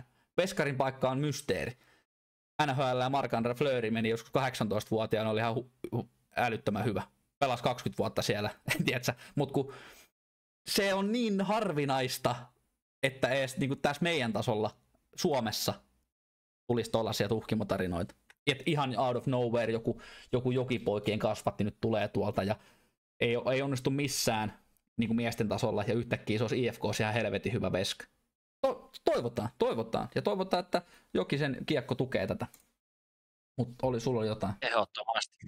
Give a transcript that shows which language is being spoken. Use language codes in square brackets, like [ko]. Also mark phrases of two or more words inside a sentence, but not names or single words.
[fi] Veskarin paikka on mysteeri. NHL ja Marc-Andre Fleury meni joskus 18-vuotiaana, oli ihan älyttömän hyvä. Pelasi 20 vuotta siellä, tiedätkö? Mutta kun se on niin harvinaista, että edes niin kuin tässä meidän tasolla Suomessa tulisi tollaisia tuhkimotarinoita. Et ihan [en] out of nowhere [fi] joku jokipoikien kasvatti nyt tulee tuolta ja ei onnistu missään niin kuin miesten tasolla ja yhtäkkiä se olisi IFK:ssa ihan helvetin hyvä veska. Toivotaan. Ja toivotaan, että Jokisen kiekko tukee tätä. Mutta sulla oli jotain?